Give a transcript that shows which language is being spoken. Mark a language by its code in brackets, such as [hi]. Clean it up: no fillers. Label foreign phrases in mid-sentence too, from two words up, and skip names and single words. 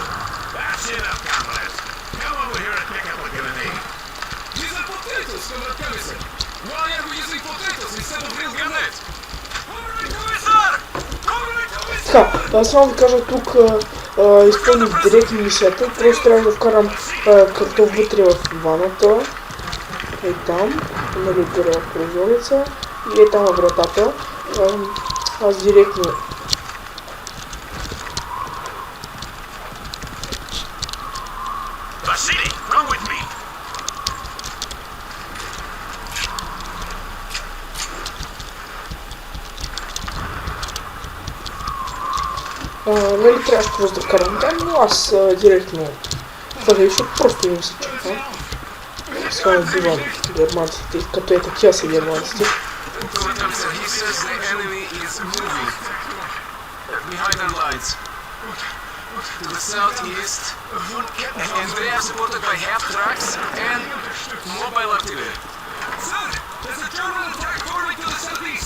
[en] That's enough, comrade. Come over here and pick up a grenade. Using potatoes, Comrade Commissar. Why are we using potatoes instead of real grenades? Comrade Commissar! Comrade Commissar! [bg] Така, аз само ви кажа тук изпълних директно мисията, просто трябва да вкарам картоф вътре в ваната. Ей там, нали отгоре в прозореца и е там във вратата. Аз директно [en] Vasily, come with me. [bg] нали трябваше просто да вкарам там, но аз директно хвърля, защото просто им се чаква. Сега убивам германците, като е такива са германците. [en] He says the enemy is moving behind our lines to the southeast, and they are supported by half tracks and mobile artillery. Sir, there's a German attack forming to the southeast.